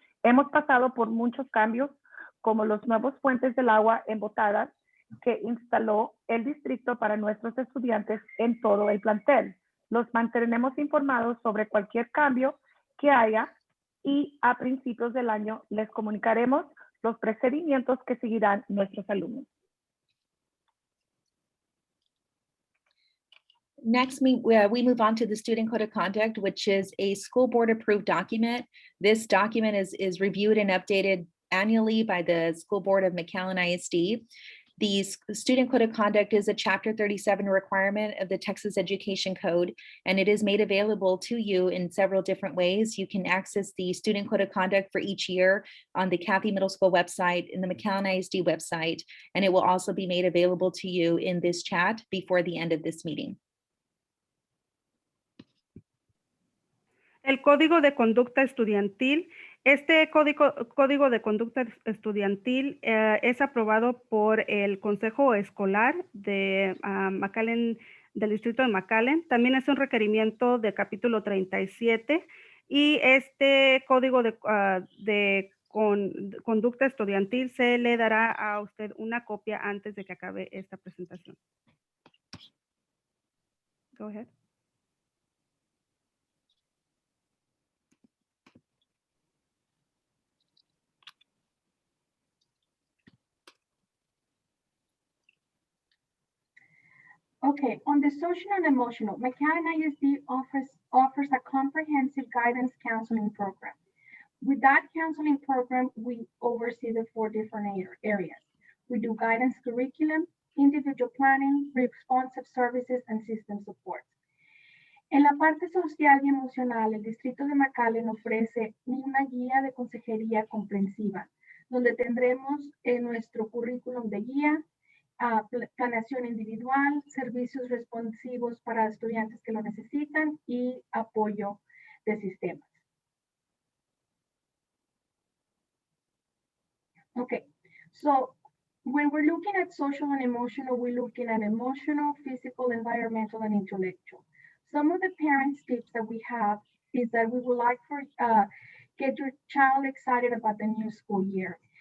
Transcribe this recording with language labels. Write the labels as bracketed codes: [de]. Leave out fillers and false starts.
[es] Hemos pasado por muchos cambios, como los nuevos fuentes del agua embotadas que instaló el distrito para nuestros estudiantes en todo el plantel. Los mantendremos informados sobre cualquier cambio que haya y a principios del año les comunicaremos los procedimientos que seguirán nuestros alumnos. [en] Next, we move on to the Student Code of Conduct, which is a school board approved document. This document is reviewed and updated annually by the school board of McAllen ISD. The Student Code of Conduct is a Chapter 37 requirement of the Texas Education Code, and it is made available to you in several different ways. You can access the Student Code of Conduct for each year on the Cathey Middle School website, in the McAllen ISD website, and it will also be made available to you in this chat before the end of this meeting. [es] El Código de Conducta Estudiantil. Este código de conducta estudiantil es aprobado por el Consejo Escolar de McAllen, del Distrito de McAllen. También es un requerimiento de capítulo 37 y este código de conducta estudiantil se le dará a usted una copia antes de que acabe esta presentación. [en] Go ahead. Okay, on the social and emotional, McAllen ISD offers a comprehensive guidance counseling program. With that counseling program, we oversee the 4 different areas. We do guidance curriculum, individual planning, responsive services, and system support. [es] En la parte social y emocional, el Distrito de McAllen ofrece una guía de consejería comprensiva, donde tendremos nuestro currículum de guía, planeación individual, servicios responsivos para estudiantes que lo necesitan y apoyo de sistemas. [en] Okay, so when we're looking at social and emotional, we're looking at emotional, physical, environmental, and intellectual. Some of the parents' tips that we have is that we would like for get your child excited about the new school year.